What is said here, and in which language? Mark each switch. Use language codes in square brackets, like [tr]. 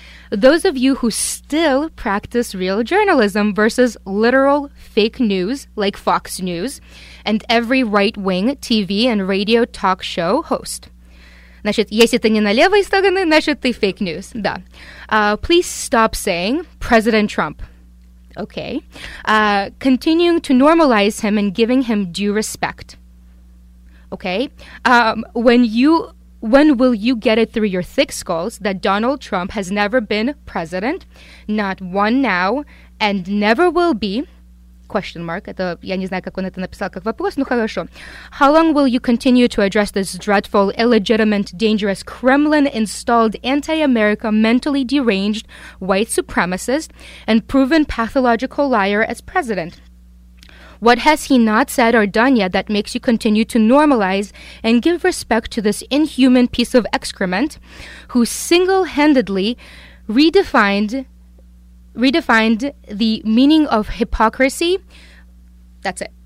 [en] Those of you who still practice real journalism versus literal fake news like Fox News and every right-wing TV and radio talk show host. [ru] Значит, если ты не на левой стороне, значит, ты [en] fake news. Да. Please stop saying President Trump. Okay. Continuing to normalize him and giving him due respect. Okay. When will you get it through your thick skulls that Donald Trump has never been president, not one now, and never will be? Question mark. [ru] Это, я не знаю, как он это написал как вопрос, но хорошо. [en] How long will you continue to address this dreadful, illegitimate, dangerous, Kremlin-installed, anti-America, mentally deranged, white supremacist, and proven pathological liar as president? What has he not said or done yet that makes you continue to normalize and give respect to this inhuman piece of excrement who single-handedly redefined the meaning of hypocrisy? That's it.